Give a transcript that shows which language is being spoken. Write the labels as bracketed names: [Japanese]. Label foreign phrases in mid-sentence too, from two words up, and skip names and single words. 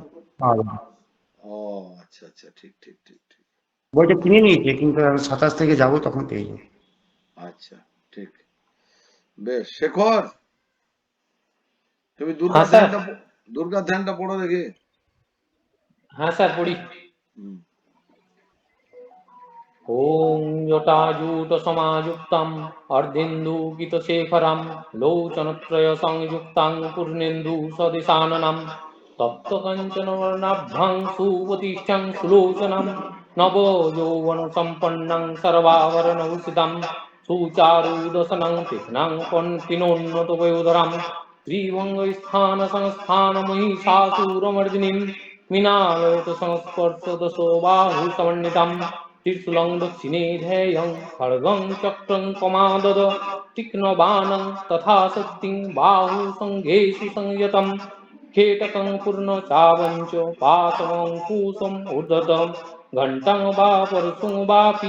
[Bangla] ও আচ্ছা আচ্ছা, ঠিক ঠিক ঠিক ঠিক। বইটা কিনে নিয়েছি, কিন্তু 27 থেকে যাবো, তখন পেয়ে যাবো। আচ্ছা, ঠিক। বেশ, শেখর তুমি দুর্গা ধ্যানটা পড়ো দেখি। হ্যাঁ স্যার পড়ি। [Sanskrit] ওম জটাজুট সমাযুক্তম অর্ধেন্দুকিত শেখরম লোচনত্রয় সংযুক্তাং পূর্ণেন্দু সদিশাননম তপ্ত কাঞ্চন বর্ণাভ্যাং সুপ্রতিষ্ঠিতাং সুলোচনম নব যৌবন সম্পন্নং সর্বাভরণভূষিতং সুচারুদশনং তীক্ষ্ণং পিনোন্নত পয়োধরম ত্রিভঙ্গস্থান সংস্থান মহিষাসুরমর্দিনীম মৃণালয়ত সংস্পর্শ দশো বাহু সমন্বিতম त्रिशूलं दक्षिणे ध्येयं खड्गं चक्रं कमादद तीक्ष्णबाणं तथा शक्तिं बाहुसङ्घेषु संयतं खेटकं पूर्णचावञ्च पाशमङ्कुशम् ऊर्ध्वतं घण्टं वा परशुं वापि